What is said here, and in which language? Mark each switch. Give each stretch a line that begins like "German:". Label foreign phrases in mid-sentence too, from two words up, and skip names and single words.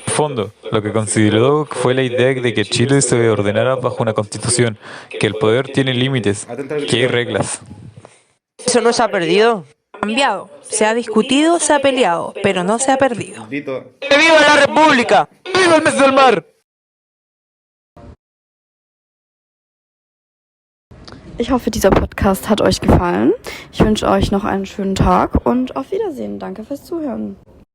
Spanish: Fondo, lo que consideró fue la idea de que Chile se ordenara bajo una constitución, que el poder tiene límites, que hay reglas. ¿Eso no se ha perdido? Cambiado. Se ha discutido, se ha peleado, pero no se ha perdido. Dito. ¡Que viva la República! ¡Viva el mes del mar!
German: Ich hoffe, dieser Podcast hat euch gefallen. Ich wünsche euch noch einen schönen Tag und auf Wiedersehen. Danke fürs Zuhören.